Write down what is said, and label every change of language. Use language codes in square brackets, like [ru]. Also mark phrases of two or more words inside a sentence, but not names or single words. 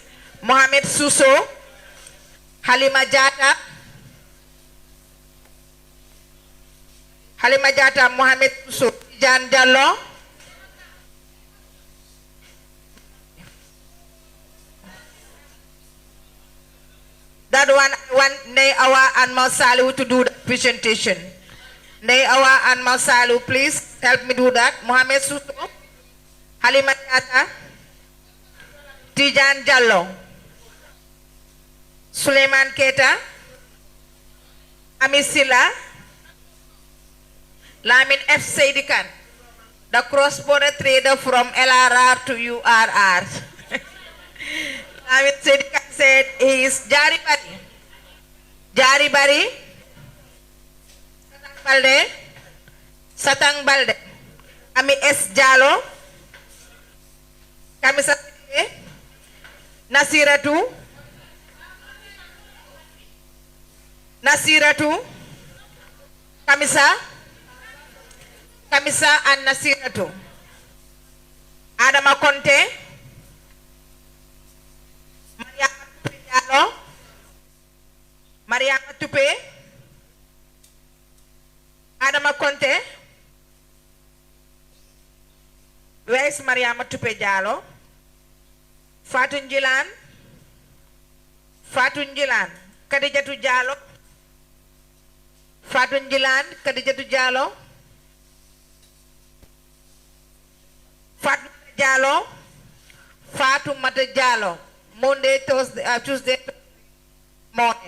[en] Mohamed Suso, Halima Jata, Mohamed Suso, Jan Jallo, that one I want Nay Awa and Masalu to do the presentation. Nay Awa and Masalu, please help me do that. Mohamed Suso, Halima Jata, Tijan Jallo, Suleiman Keta, Amisila, Lamin F. Saidikan, the cross-border trader from LRR to URR. Lamin Saidikan said he is Jari Bari, Satang Balde, Ami S. Jalo, Kamisa Nasiratu, Kamisa and Nasiratu. Adama Conte, Mariama Tupe, Adama Conte. Where is Mariama Tupe Jalo? Fatun Jilan, Kadijatu Jalo, Fatun Jilan, Kadijatu Jalo, Fatumata Jalo, Monday, Tuesday morning.